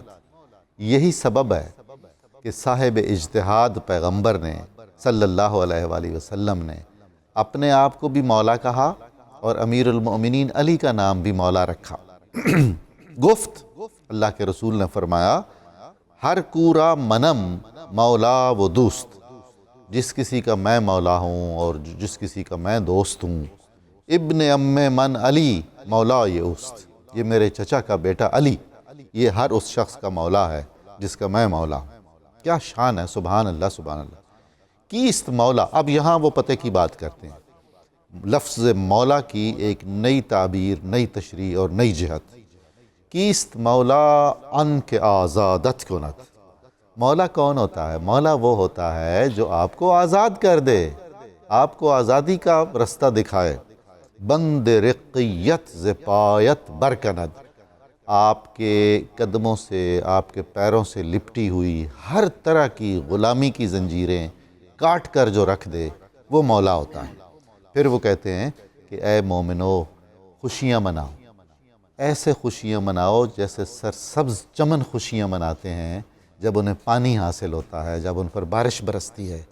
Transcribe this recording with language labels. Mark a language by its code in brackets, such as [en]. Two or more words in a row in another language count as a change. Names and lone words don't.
[ur] یہی سبب ہے کہ صاحب اجتہاد پیغمبر نے صلی اللہ علیہ وآلہ وسلم نے اپنے آپ کو بھی مولا کہا، اور امیر المؤمنین علی کا نام بھی مولا رکھا۔ گفت اللہ کے رسول نے فرمایا، [fa] ہر کورا منم مولا و دوست، [ur] جس کسی کا میں مولا ہوں اور جس کسی کا میں دوست ہوں، [fa] ابن ام من علی مولا [ur] یہ [fa] اوست، [ur] یہ میرے چچا کا بیٹا علی، یہ ہر اس شخص کا مولا ہے جس کا میں مولا ہوں۔ کیا شان ہے، [ar] سبحان اللہ سبحان اللہ۔ [fa] کیست مولا، [ur] اب یہاں وہ پتہ کی بات کرتے ہیں، لفظ مولا کی ایک نئی تعبیر، نئی تشریح اور نئی جہت۔ [fa] کیست مولا ان کے آزادت کنت، [ur] مولا کون ہوتا ہے؟ مولا وہ ہوتا ہے جو آپ کو آزاد کر دے، آپ کو آزادی کا رستہ دکھائے۔ [fa] بند رقیت ز پایت برکند، [ur] آپ کے قدموں سے، آپ کے پیروں سے لپٹی ہوئی ہر طرح کی غلامی کی زنجیریں کاٹ کر جو رکھ دے، وہ مولا ہوتا ہے۔ پھر وہ کہتے ہیں کہ اے مومنو خوشیاں مناؤ، ایسے خوشیاں مناؤ جیسے سرسبز چمن خوشیاں مناتے ہیں جب انہیں پانی حاصل ہوتا ہے، جب ان پر بارش برستی ہے۔